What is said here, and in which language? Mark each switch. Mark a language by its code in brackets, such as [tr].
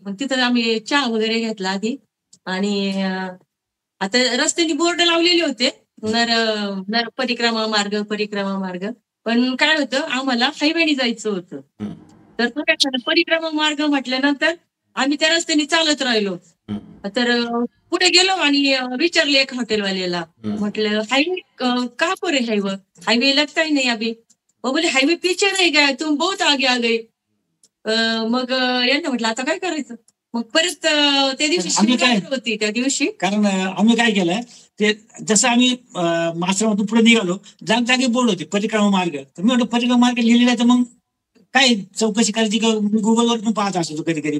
[mr] मग तिथं आम्ही चहा वगैरे घेतला आधी आणि आता रस्त्याने बोर्ड लावलेले होते, नर नर परिक्रमा मार्ग, परिक्रमा मार्ग. पण काय होतं, आम्हाला हायवेने जायचं होतं. तर तो काय झालं, परिक्रमा मार्ग म्हटल्यानंतर आम्ही त्या रस्त्याने चालत राहिलो. तर पुढे गेलो आणि विचारले एक हॉटेलवाल्याला, म्हटलं [hi] हाईवे कहाँ पर है हाईवे? हाईवे लगता ही नहीं अभी. वो बोले हाईवे पीछे रह गया, तुम बहुत आगे आ गए. [mr] मग यांना म्हटलं आता काय करायचं. मग परत त्या दिवशी आम्ही काय- शिवरात्र होती त्या दिवशी. कारण आम्ही काय केलं, ते जसं आम्ही आश्रमातून पुढे निघालो, जागी बोर्ड होते परिक्रमा मार्ग. तर मी म्हटलं परिक्रमा मार्ग लिहिलेला आहे, तर मग काय चौकशी करायची का, मी गुगलवर पण पाहत असतो कधी कधी.